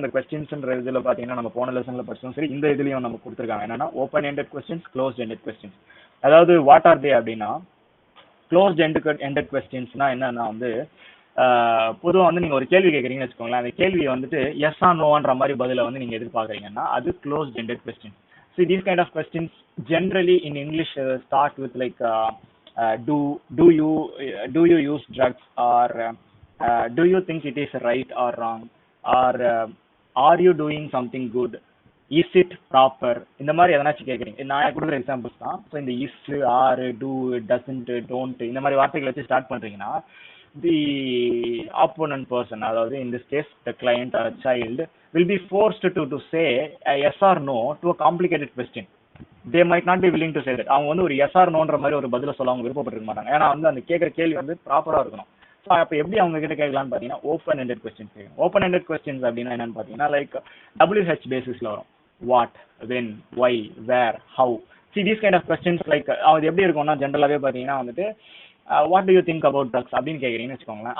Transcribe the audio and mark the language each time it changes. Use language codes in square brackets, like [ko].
[ta] அந்த கொஸ்டின்ஸ்ன்ற இதில் பார்த்தீங்கன்னா நம்ம போன லெசனில் படிச்சோம், சரி இந்த இதுலையும் நம்ம கொடுத்துருக்காங்க. என்னன்னா open ended questions, closed ended questions. அதாவது வாட் ஆர் தே அப்படின்னா, க்ளோஸ்ட் எண்டட் கொஸ்டின்ஸ்னா என்னன்னா வந்து பொதுவாக வந்து நீங்கள் ஒரு கேள்வி கேட்குறீங்கன்னு வச்சுக்கோங்களேன், அந்த கேள்வியை வந்துட்டு எஸ் ஆர் நோன்ற மாதிரி பதிலை வந்து நீங்கள் எதிர்பார்க்குறீங்கன்னா அது closed ended question. [en] so these kind of questions generally in English start with like do you use drugs, or do you think it is right or wrong, or are you doing something good, is it proper, [ta] இந்த மாதிரி எதனாச்சும் கேட்குறீங்க. நான் கொடுக்குற examples தான். So இந்த is, R, two, doesn't, don't இந்த மாதிரி வார்த்தைகளை வச்சு ஸ்டார்ட் பண்ணுறீங்கன்னா [en] the opponent person, அதாவது in this case the client or child, will be forced to say a yes or no to a complicated question. They might not be willing to say that. [ta] அவங்க வந்து ஒரு [en] yes or no [ta] ன்ற மாதிரி ஒரு பதில சொல்ல அவங்க விருப்பப்பட்டிருக்க மாட்டாங்க. ஏன்னா வந்து அந்த கேட்குற கேள்வி வந்து ப்ராப்பராக இருக்கணும். ஸோ அப்போ எப்படி அவங்க கிட்ட கேட்கலான்னு பார்த்தீங்கன்னா ஓப்பன் எண்டட் கொஸ்டின்ஸ் கேட்கணும். ஓப்பன் எண்டட் கொஸ்டின்ஸ் அப்படின்னா என்னன்னு பார்த்தீங்கன்னா லைக் WH பேசிஸ்ல வரும். [en] What, when, why, where, how. See these kind of questions [ta] like அது எப்படி இருக்கும்னா ஜென்ரலாகவே பார்த்தீங்கன்னா வந்துட்டு [en] what do you think about drugs [ta] அப்படின்னு கேட்குறீங்கன்னு வச்சுக்கோங்களேன்.